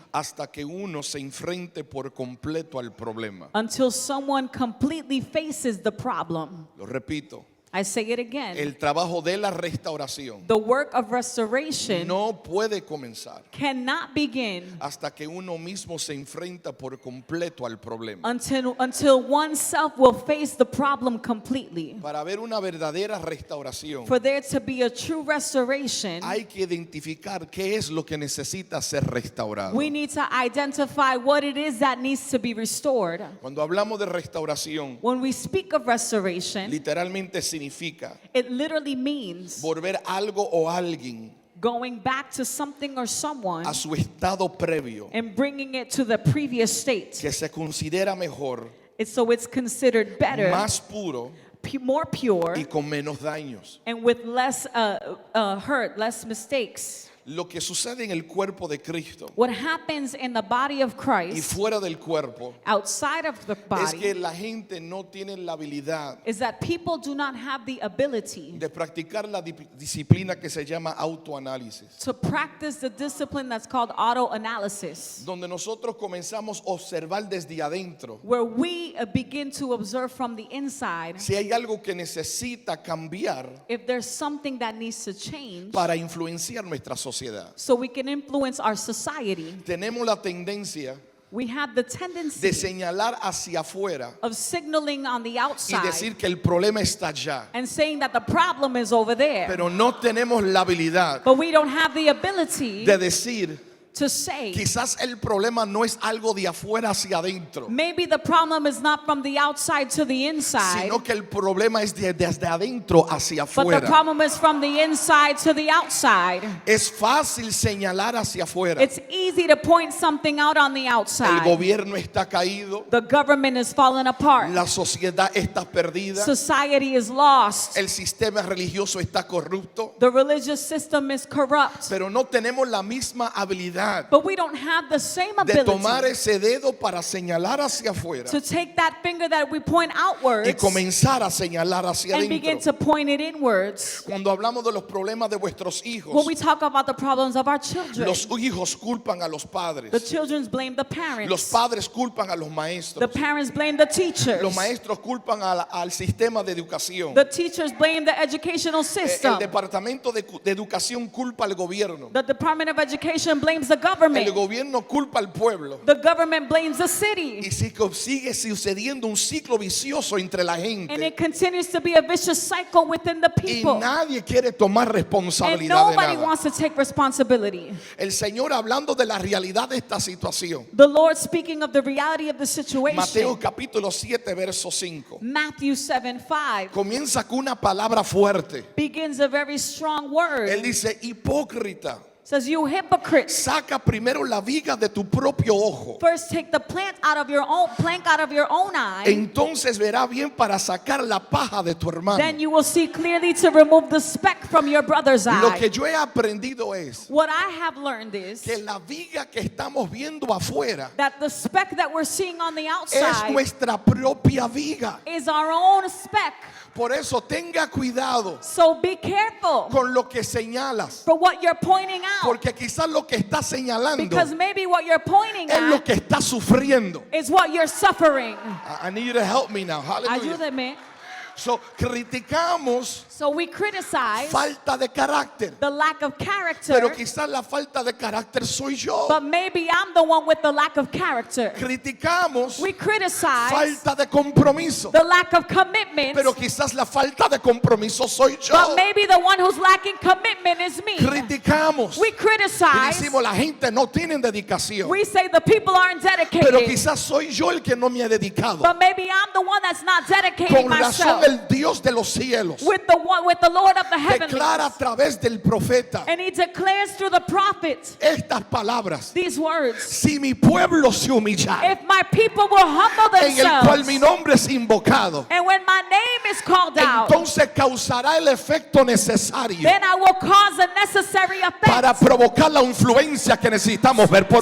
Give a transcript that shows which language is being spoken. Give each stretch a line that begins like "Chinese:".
Spanish: hasta que uno se enfrente por completo al problema.
English: until someone completely faces the problem.
Spanish: Lo repito,
English: I say it again.
Spanish: el trabajo de la restauración
English: The work of restoration
Spanish: no puede comenzar
English: cannot begin
Spanish: hasta que uno mismo se enfrenta por completo al problema.
English: until oneself will face the problem completely.
Spanish: Para ver una verdadera restauración,
English: For there to be a true restoration,
Spanish: hay que identificar qué es lo que necesita ser restaurado.
English: we need to identify what it is that needs to be restored.
Spanish: Cuando hablamos de restauración,
English: When we speak of restoration,
Spanish: literalmente significa
English: it literally means
Spanish: volver algo o alguien
English: going back to something or someone
Spanish: a su estado previo,
English: and bringing it to the previous state.
Spanish: que se considera mejor,
English: So it's considered better,
Spanish: más puro
English: more pure,
Spanish: y con menos daños.
English: and with less hurt, less mistakes.
Spanish: Lo que sucede en el cuerpo de Cristo
English: What happens in the body of
Spanish: y
English: Christ,
Spanish: fuera del cuerpo,
English: outside of the
Spanish: es que
English: body,
Spanish: la gente no tiene la habilidad
English: is that people do not have the ability
Spanish: de practicar la disciplina que se llama autoanálisis,
English: to practice the discipline that's called auto-analysis,
Spanish: donde nosotros comenzamos a observar desde adentro
English: where we begin to observe from the inside
Spanish: si hay algo que necesita cambiar
English: if there's something that needs to change
Spanish: para influenciar nuestra sociedad.
English: so we can influence our society.
Spanish: Tenemos la tendencia
English: We have the
Spanish: de
English: tendency
Spanish: señalar hacia afuera
English: of signaling on the
Spanish: y
English: outside
Spanish: decir que el problema está allá,
English: and saying that the problem is over there.
Spanish: pero no tenemos la habilidad
English: But we don't have the ability
Spanish: de decir,
English: to say,
Spanish: quizás el problema no es algo de afuera hacia adentro,
English: maybe the problem is not from the outside to the inside,
Spanish: sino que el problema es desde adentro hacia
English: but the
Spanish: afuera.
English: problem is from the inside to the outside.
Spanish: Es fácil señalar hacia afuera.
English: It's easy to point something out on the
Spanish: El
English: outside.
Spanish: gobierno está caído,
English: The government is falling apart.
Spanish: la sociedad está perdida,
English: Society is lost.
Spanish: el sistema religioso está corrupto,
English: The religious system is corrupt.
Spanish: pero no tenemos la misma habilidad
English: But we don't have the same
Spanish: de tomar
English: ability
Spanish: ese dedo para señalar hacia afuera
English: to take that finger that we point
Spanish: y
English: outwards
Spanish: comenzar a señalar hacia
English: and begin
Spanish: adentro.
English: to point it inwards.
Spanish: Cuando hablamos de los problemas de vuestros hijos,
English: When we talk about the problems of our children,
Spanish: los hijos culpan a los
English: the
Spanish: padres,
English: children blame the
Spanish: los
English: parents.
Spanish: padres culpan a los
English: The
Spanish: maestros,
English: parents blame the teachers.
Spanish: los maestros culpan al sistema de educación,
English: The teachers blame the educational
Spanish: el
English: system.
Spanish: departamento de educación culpa al gobierno,
English: The Department of Education blames the
Spanish: el
English: government.
Spanish: gobierno culpa al pueblo.
English: The government blames the city.
Spanish: Y sigue sucediendo un ciclo vicioso entre la
English: And
Spanish: gente
English: it continues to be a vicious cycle within the
Spanish: y
English: people.
Spanish: nadie quiere tomar
English: And
Spanish: responsabilidad de
English: nobody
Spanish: nada.
English: wants to take responsibility.
Spanish: El Señor hablando de la realidad de esta situación.
English: The Lord speaking of the reality of the situation.
Spanish: Mateo capítulo 7 verso 5.
English: Matthew 7:5
Spanish: Comienza con una palabra fuerte.
English: begins a very strong word.
Spanish: Él dice, hipócrita,
English: Says, you hypocrites,
Spanish: saca primero la viga de tu propio ojo.
English: first take the plank out of your own eye.
Spanish: Entonces verá bien para sacar la paja de tu hermano.
English: Then you will see clearly to remove the speck from your brother's
Spanish: Lo
English: eye.
Spanish: que yo he aprendido es
English: What I have learned is
Spanish: que la viga que estamos viendo afuera
English: that the speck that we're seeing on the
Spanish: es
English: outside
Spanish: nuestra propia viga.
English: is our own speck.
Spanish: Por eso tenga cuidado
English: So be careful
Spanish: con lo que señalas,
English: for what you're pointing out.
Spanish: porque quizás lo que estás señalando
English: Because maybe what you're pointing
Spanish: es lo
English: at
Spanish: que estás sufriendo.
English: is what you're suffering. I need you to help me now. Hallelujah.
Spanish: Ayúdeme. So, criticamos
English: So we criticize
Spanish: falta de carácter,
English: the lack of character,
Spanish: pero quizás la falta de carácter soy yo.
English: but maybe I'm the one with the lack of character.
Spanish: Criticamos
English: We criticize
Spanish: falta de compromiso,
English: the lack of commitment,
Spanish: pero quizás la falta de compromiso soy yo.
English: but maybe the one who's lacking commitment is me.
Spanish: Criticamos
English: We
Spanish: y
English: criticize.
Spanish: decimos la gente no tiene dedicación,
English: We say the people aren't
Spanish: pero
English: dedicated,
Spanish: quizás soy yo el que no me he dedicado.
English: but maybe I'm the one that's not dedicating
Spanish: Con razón
English: myself.
Spanish: el Dios de los cielos
English: With the Lord of the heavenlies.
Spanish: declara a través del profeta
English: And he declares through the prophet prophet
Spanish: estas palabras.
English: these words.
Spanish: Si mi pueblo se humillara,
English: If my people will humble
Spanish: en el cual mi
English: themselves,
Spanish: nombre es invocado,
English: and when my name is called out,
Spanish: entonces causará el efecto necesario
English: then I will cause the necessary
Spanish: para
English: effect
Spanish: provocar la influencia que necesitamos ver por